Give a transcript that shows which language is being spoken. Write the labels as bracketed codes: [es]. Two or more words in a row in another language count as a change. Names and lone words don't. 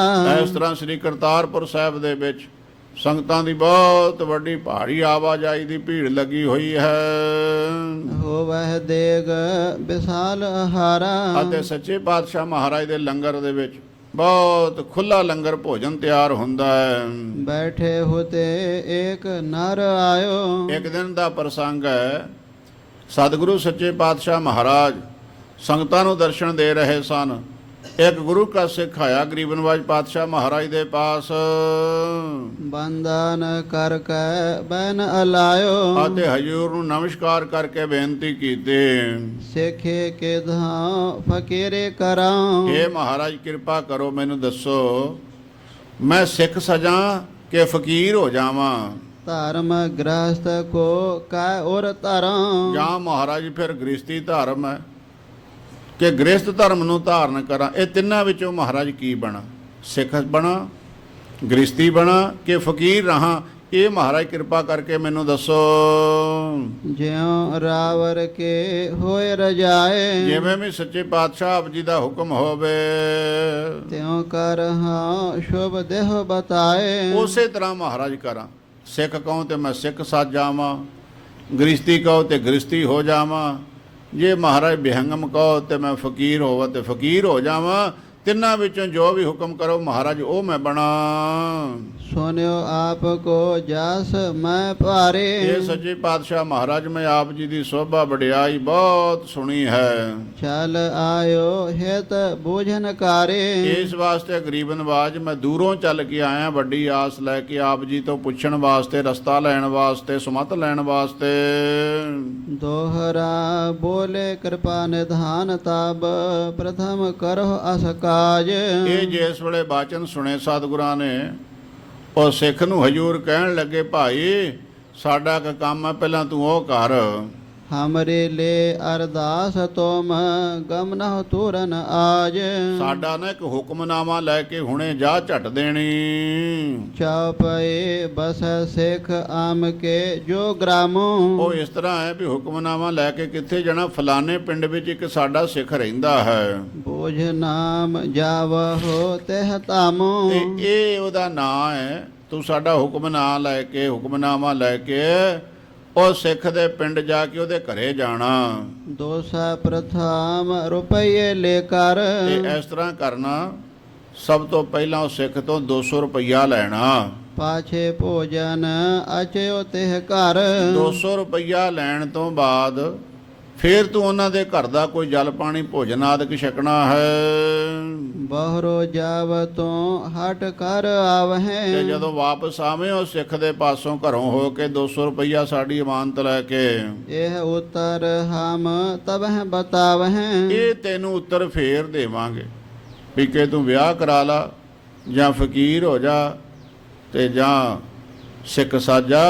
[pa] ਇਸ ਤਰ੍ਹਾਂ ਸ੍ਰੀ ਕਰਤਾਰਪੁਰ ਸਾਹਿਬ ਦੇ ਵਿੱਚ ਸੰਗਤਾਂ ਦੀ ਬਹੁਤ ਵੱਡੀ ਭਾਰੀ ਆਵਾਜਾਈ ਦੀ ਭੀੜ ਲੱਗੀ ਹੋਈ ਹੈ। [bra] ਹੋਵਹਿ ਦੇਗ ਵਿਸਾਲ ਆਹਾਰਾ। [pa] ਅਤੇ ਸੱਚੇ ਪਾਤਸ਼ਾਹ ਮਹਾਰਾਜ ਦੇ ਲੰਗਰ ਦੇ ਵਿੱਚ ਬਹੁਤ ਖੁੱਲਾ ਲੰਗਰ ਭੋਜਨ ਤਿਆਰ ਹੁੰਦਾ ਹੈ। [bra] बैठे होते एक नर आयो, [pa] ਇੱਕ ਦਿਨ ਦਾ ਪ੍ਰਸੰਗ ਹੈ। ਸਤਿਗੁਰੂ ਸੱਚੇ ਪਾਤਸ਼ਾਹ ਮਹਾਰਾਜ ਸੰਗਤਾਂ ਨੂੰ ਦਰਸ਼ਨ ਦੇ ਰਹੇ ਸਨ। ਇੱਕ ਗੁਰੂ ਕਾ ਸਿੱਖ ਆਇਆ ਗਰੀਬ ਨਵਾਜ ਪਾਤਸ਼ਾਹ ਮਹਾਰਾਜ ਦੇ ਪਾਸ [bra] बंधन कर कै बैन अलायो, [pa] ਅਤੇ ਹਜੂਰ ਨੂੰ ਨਮਸਕਾਰ ਕਰਕੇ ਬੇਨਤੀ ਕੀਤੀ, [bra] सिखे के धाम फकीरे कराऊं। [pa] ਇਹ ਮਹਾਰਾਜ ਕਿਰਪਾ ਕਰੋ, ਮੈਨੂੰ ਦੱਸੋ ਮੈਂ ਸਿੱਖ ਸਜਾਂ ਕਿ ਫਕੀਰ ਹੋ ਜਾਵਾਂ? [bra] धर्म गृहस्थ को कै और धराऊं। [pa] ਜਾਂ ਮਹਾਰਾਜ ਫਿਰ ਗ੍ਰਸਤੀ ਧਰਮ ਹੈ ਕਿ ਗ੍ਰਸਤ ਧਰਮ ਨੂੰ ਧਾਰਨ ਕਰਾਂ? ਇਹ ਤਿੰਨਾਂ ਵਿੱਚੋਂ ਮਹਾਰਾਜ ਕੀ ਬਣਾ? ਸਿੱਖ ਬਣਾ, ਗ੍ਰਸਤੀ ਬਣਾ ਕਿ ਫਕੀਰ ਰਹਾ? ਇਹ ਮਹਾਰਾਜ ਕਿਰਪਾ ਕਰਕੇ ਮੈਨੂੰ ਦੱਸੋ। [bra] ज्यों रावर के होए रजाए, [pa] ਜਿਵੇਂ ਵੀ ਸੱਚੇ ਪਾਤਸ਼ਾਹ ਆਪ ਜੀ ਦਾ ਹੁਕਮ ਹੋਵੇ [bra] त्यों कर हाँ शुभ देह बताए। [pa] ਉਸੇ ਤਰ੍ਹਾਂ ਮਹਾਰਾਜ ਕਰਾਂ। ਸਿੱਖ ਕਹੋ ਤੇ ਮੈਂ ਸਿੱਖ ਸੱਜ ਜਾਵਾਂ, ਗ੍ਰਸਤੀ ਕਹੋ ਤੇ ਗ੍ਰਸਤੀ ਹੋ ਜਾਵਾਂ, ਜੇ ਮਹਾਰਾਜ ਬਿਹੰਗਮ ਕਹੋ ਤੇ ਮੈਂ ਫਕੀਰ ਹੋਵਾਂ ਤੇ ਫਕੀਰ ਹੋ ਜਾਵਾਂ। ਤਿੰਨਾਂ ਵਿੱਚੋਂ ਜੋ ਵੀ ਹੁਕਮ ਕਰੋ ਮਹਾਰਾਜ ਉਹ ਮੈਂ ਬਣਾ। [bra] सुन्यो आपको जस मैं पारे, [pa] ਇਹ ਸੱਚੇ ਪਾਤਸ਼ਾਹ ਮਹਾਰਾਜ ਮੈਂ ਆਪ ਜੀ ਦੀ ਸੋਭਾ ਵਡਿਆਈ ਬਹੁਤ ਸੁਣੀ ਹੈ। [bra] चल आयो हित बूझन कारे। [pa] ਇਸ ਵਾਸਤੇ ਗਰੀਬ ਨਵਾਜ ਮੈਂ ਦੂਰੋਂ ਚੱਲ ਕੇ ਆਇਆ, ਵੱਡੀ ਆਸ ਲੈ ਕੇ ਆਪ ਜੀ ਤੋਂ ਪੁੱਛਣ ਵਾਸਤੇ, ਰਸਤਾ ਲੈਣ ਵਾਸਤੇ, ਸੁਮਤ ਲੈਣ ਵਾਸਤੇ। [bra] दोहरा बोले कृपा निधान तब प्रथम करो अस काज। [pa] ਇਹ ਜਿਸ ਵੇਲੇ ਬਾਚਨ ਸੁਣੇ ਸਤਿਗੁਰਾਂ ਨੇ, ਉਹ ਸਿੱਖ ਨੂੰ ਹਜੂਰ ਕਹਿਣ ਲੱਗੇ, ਭਾਈ ਸਾਡਾ ਇੱਕ ਕੰਮ ਹੈ, ਪਹਿਲਾਂ ਤੂੰ ਉਹ ਕਰ। [bra] हमरे ले अरदास तुम गम न तुरन आज। [pa] ਸਾਡਾ ਨਾ ਇੱਕ ਹੁਕਮਨਾਮਾ ਲੈ ਕੇ ਹੁਣੇ ਜਾ ਝਟ ਦੇਣੀ। [bra] चौपए बस सिख आम के जो ग्रामो। [pa] ਉਹ ਇਸ ਤਰ੍ਹਾਂ ਹੈ ਵੀ ਹੁਕਮਨਾਮਾ ਲੈ ਕੇ ਕਿੱਥੇ ਜਾਣਾ? ਫਲਾਣੇ ਪਿੰਡ ਵਿੱਚ ਇੱਕ ਸਾਡਾ ਸਿੱਖ ਰਹਿੰਦਾ ਹੈ [bra] बोझ नाम जावहो तेह तामो। [pa] ਤੇ ਇਹ ਉਹਦਾ ਨਾਂ ਹੈ। ਤੂੰ ਸਾਡਾ ਹੁਕਮਨਾਮਾ ਲੈ ਕੇ ਉਹ ਸਿੱਖ ਦੇ ਪਿੰਡ ਜਾ ਕੇ ਉਹਦੇ ਘਰੇ ਜਾਣਾ। [bra] दोसा प्रथम रुपये लेकर। [pa] ਤੇ ਇਸ ਤਰ੍ਹਾਂ ਕਰਨਾ, ਸਭ ਤੋਂ ਪਹਿਲਾਂ ਉਹ ਸਿੱਖ ਤੋਂ 200 ਰੁਪਈਆ ਲੈਣਾ। [bra] पाछे भोजन अचयो तेह घर। [pa] 200 ਰੁਪਈਆ ਲੈਣ ਤੋਂ ਬਾਅਦ ਫਿਰ ਤੂੰ ਉਹਨਾਂ ਦੇ ਘਰ ਦਾ ਕੋਈ ਜਲ ਪਾਣੀ ਭੋਜਨ ਆਦਿਕ ਛਕਣਾ ਹੈ। [bra] बहरो जाव तो हट कर [pa] ਤੇ [bra] आवहें। [pa] ਜਦੋਂ ਵਾਪਸ ਆਵੇਂ ਉਹ ਸਿੱਖ ਦੇ ਪਾਸੋਂ ਘਰੋਂ ਹੋ ਕੇ 200 ਰੁਪਈਆ ਸਾਡੀ ਇਮਾਨਤ ਲੈ ਕੇ, [bra] यह उत्तर हम तब बतावहें। [pa] ਇਹ ਤੈਨੂੰ ਉੱਤਰ ਫੇਰ ਦੇਵਾਂਗੇ ਵੀ ਕਿ ਤੂੰ ਵਿਆਹ ਕਰਾ ਲਾ ਜਾਂ ਫਕੀਰ ਹੋ ਜਾ ਤੇ ਜਾਂ ਸਿੱਖ ਸਾਜਾ।